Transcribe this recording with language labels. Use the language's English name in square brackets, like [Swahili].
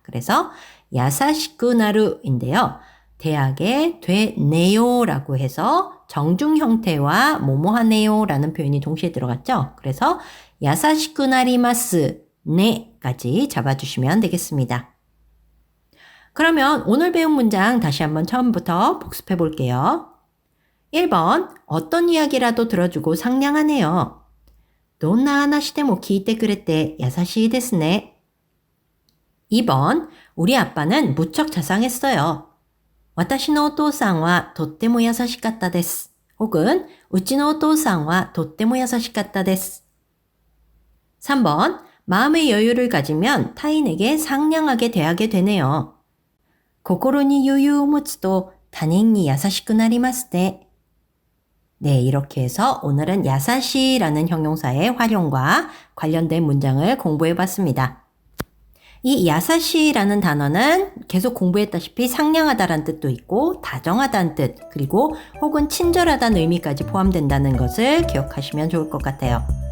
[Korean] 그래서 야사시쿠나루인데요. 대하게 되네요 라고 해서 정중 형태와 뭐뭐하네요 라는 표현이 동시에 들어갔죠. 그래서 야사시쿠나리마스 네까지 잡아주시면 되겠습니다. 그러면 오늘 배운 문장 다시 한번 처음부터 복습해 볼게요. 1번, 어떤 이야기라도 들어주고 상냥하네요. [Japanese] どんな話でも聞いてくれて優しいですね. [Korean] 2번, 우리 아빠는 무척 자상했어요. [Japanese] 私のお父さんはとっても優しかったです. [Korean] 혹은 [Japanese] うちのお父さんはとっても優しかったです. [Korean] 3번, 마음의 여유를 가지면 타인에게 상냥하게 대하게 되네요. [Japanese] 心に余裕を持つと他人に優しくなりますね. [Korean] 네, 이렇게 해서 오늘은 야사시라는 형용사의 활용과 관련된 문장을 공부해 봤습니다. 이 야사시라는 단어는 계속 공부했다시피 상냥하다라는 뜻도 있고 다정하다는 뜻, 그리고 혹은 친절하다는 의미까지 포함된다는 것을 기억하시면 좋을 것 같아요.